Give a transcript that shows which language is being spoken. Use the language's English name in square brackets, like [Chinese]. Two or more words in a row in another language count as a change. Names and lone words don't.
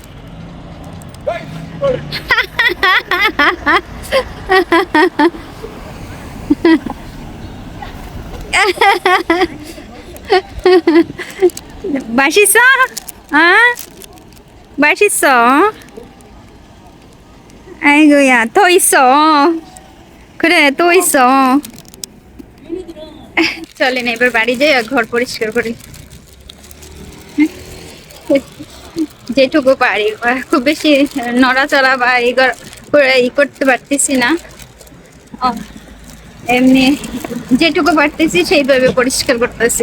[Korean] বাসিস বাসিস 아이고야, 또 있어. 그래, 또 있어. [Bangla] চলেন এবার বাড়ি যাই আর ঘর পরিষ্কার করি যেটুকু পারি। খুব বেশি নড়াচড়া বা ই করতে পারতেছি না, এমনি যেটুকু পারতেছি সেইভাবে পরিষ্কার করতেছি।